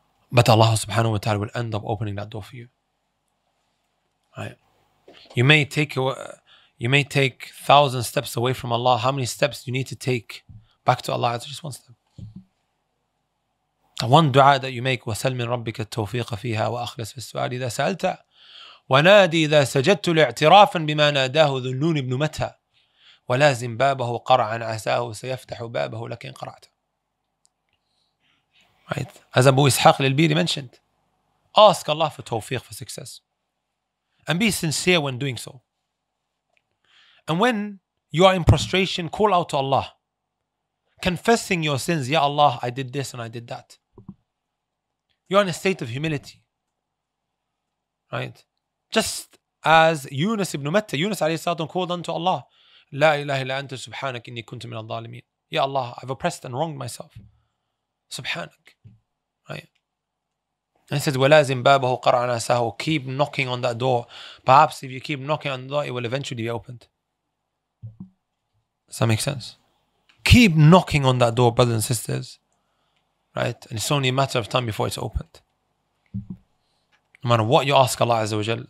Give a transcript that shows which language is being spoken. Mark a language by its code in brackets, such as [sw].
[en] But Allah subhanahu wa ta'ala will end up opening that door for you. Right? You may take 1,000 steps away from Allah. How many steps do you need to take back to Allah? It's just one step. The one dua that you make, [ar] وَسَلْ مِنْ رَبِّكَ التَّوْفِيقَ فِيهَا وَأَخْلَصْ فِي السُّؤَالِ إِذَا سَأَلْتَ وَنَادِي إِذَا سَجَدْتُ لِاعْتِرَافًا بِمَا نَادَاهُ ذُو النُّونِ بْنُ مَتَى وَلَازِمْ بَابَهُ قَرْعًا عَسَاهُ سَيَفْتَحُ بَابَهُ لَكَ إِنْ قَرَعْتَ. [en] Right? As Abu Ishaq al-Biri mentioned, ask Allah for tawfiq, for success. And be sincere when doing so. And when you are in prostration, call out to Allah. Confessing your sins, Ya Allah, I did this and I did that. You are in a state of humility. Right? Just as Yunus ibn Matta, Yunus alayhi salam called unto Allah, [ar] La ilaha illa anta subhanak inni kuntu min al-zalimin. [en] Ya Allah, I've oppressed and wronged myself. Subhanak. Right? And he says, [ar] وَلَازِمْ بَابَهُ قَرْعًا عَسَاهُ. [en] Keep knocking on that door. Perhaps if you keep knocking on the door, it will eventually be opened. Does that make sense? Keep knocking on that door, brothers and sisters. Right? And it's only a matter of time before it's opened. No matter what you ask Allah Azza wa Jal.